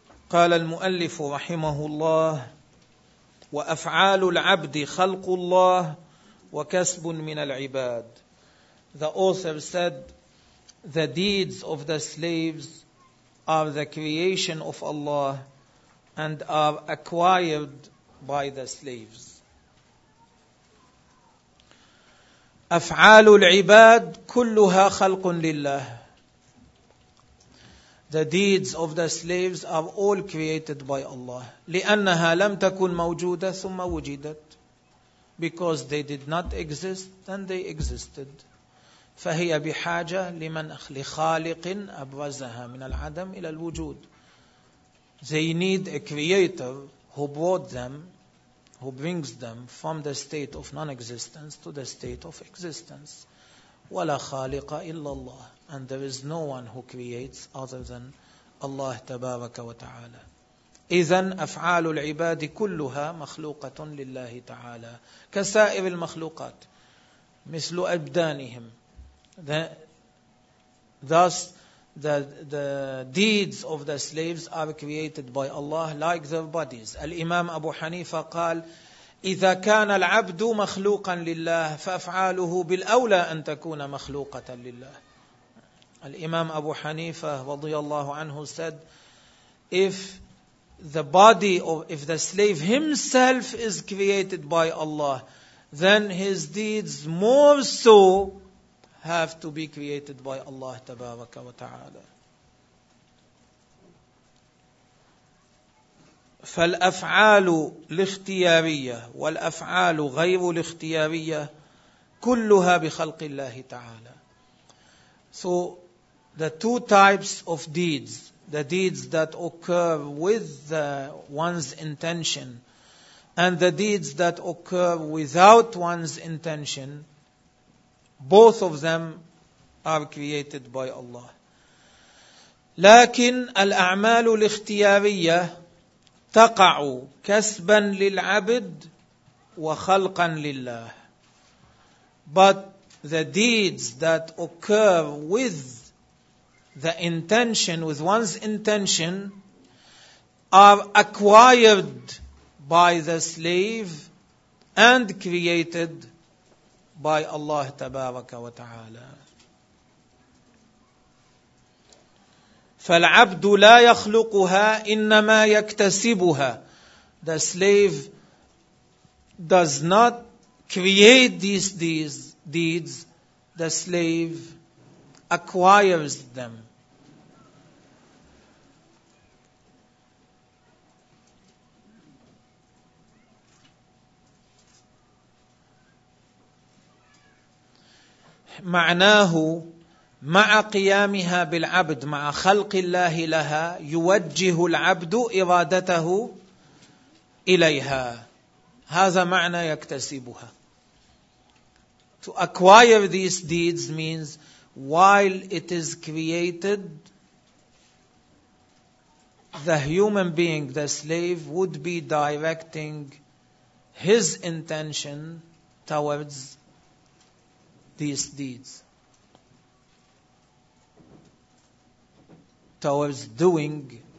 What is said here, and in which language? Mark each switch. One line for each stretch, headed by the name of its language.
Arabic: قال المؤلف رحمه الله وأفعال العبد خلق الله وكسب من العباد.
English: The author said, the deeds of the slaves are the creation of Allah and are acquired by the slaves.
Arabic: أفعال العباد كلها خلق لله.
English: The deeds of the slaves are all created by Allah.
Arabic: لأنها لم تكن موجودة ثم وجدت.
English: Because they did not exist, then they existed.
Arabic: فهي بحاجة لمن لخالق أبرزها من العدم إلى الوجود.
English: They need a creator who brought them, who brings them from the state of non-existence to the state of existence.
Arabic: ولا خالق إلا الله.
English: And there is no one who creates other than Allah تبارك وتعالى.
Arabic: إذن أفعال العباد كلها مخلوقة لله تعالى كسائر المخلوقات مثل أبدانهم.
English: Thus the deeds of the slaves are created by Allah like their bodies.
Arabic: الإمام أبو حنيفة قال إذا كان العبد مخلوقا لله فأفعاله بالأولى أن تكون مخلوقة لله.
English: الإمام أبو حنيفة رضي الله عنه said, if the slave himself is created by Allah, then his deeds more so have to be created by Allah تبارك وتعالى.
Arabic: فالأفعال الاختيارية والأفعال غير الاختيارية كلها بخلق الله تعالى.
English: So the two types of deeds, the deeds that occur with one's intention and the deeds that occur without one's intention, both of them are created by Allah.
Arabic: لكن الأعمال الاختيارية تقع كسبا للعبد وخلقا لله.
English: But the deeds that occur with the intention, with one's intention, are acquired by the slave and created by Allah تبارك وتعالى.
Arabic: فالعبد لا يخلقها إنما يكتسبها.
English: The slave does not create these deeds. The slave acquires them.
Arabic: معناه مع قيامها بالعبد مع خلق الله لها يوجه العبد إرادته إليها. هذا معنى يكتسبها.
English: To acquire these deeds means while it is created, the human being, the slave, would be directing his intention towards these deeds, towards doing